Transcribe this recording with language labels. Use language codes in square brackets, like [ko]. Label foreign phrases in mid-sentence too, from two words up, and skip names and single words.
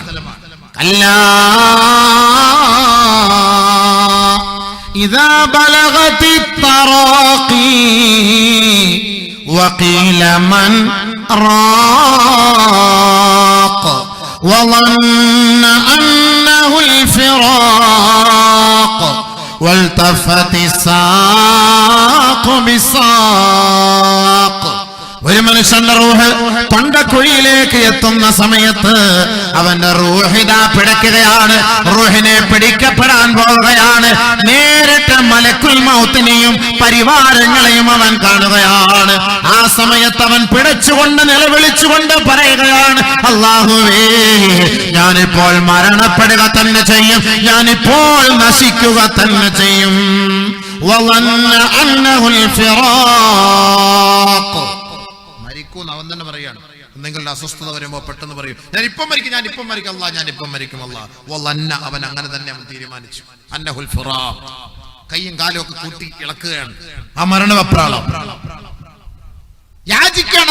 [ar] كلا إذا بلغت التراقي وقيل من راق വظن أنه الفراق والتفت الساق بالساق. [ml] ഒരു മനുഷ്യന്റെ റൂഹ് തൊണ്ടക്കുഴിയിലേക്ക് എത്തുന്ന സമയത്ത് അവന്റെ റൂഹിതാ പിടയ്ക്കുകയാണ്. റൂഹിനെ പിടിക്കപ്പെടാൻ പോവുകയാണ്. നേരിട്ട് മലക്കുൽ മൗത്തിനെയും പരിവാരങ്ങളെയും അവൻ കാണുകയാണ്. ആ സമയത്ത് അവൻ പിടച്ചുകൊണ്ട് നിലവിളിച്ചുകൊണ്ട് പറയുകയാണ്, അല്ലാഹുവേ, ഞാനിപ്പോൾ മരണപ്പെടുക തന്നെ ചെയ്യും, ഞാനിപ്പോൾ നശിക്കുക തന്നെ ചെയ്യും. [ar] വظن أنه الفراق. [ml] അവൻ തന്നെ പറയാണ്. എന്തെങ്കിലും അസ്വസ്ഥത വരുമ്പോ പെട്ടെന്ന് പറയും, ഞാൻ ഇപ്പം മരിക്കും, ഞാൻ ഇപ്പം മരിക്കും അല്ലാ, ഞാൻ ഇപ്പം മരിക്കും അല്ലാ. വലന്ന, അവൻ അങ്ങനെ തന്നെ അവൻ തീരുമാനിച്ചു. [ar] أنه الفراق, [ml] കൈയും കാലും ഒക്കെ കൂട്ടി ഇളക്കുകയാണ്. ആ മരണവെപ്രാളം യാചിക്കാണ്.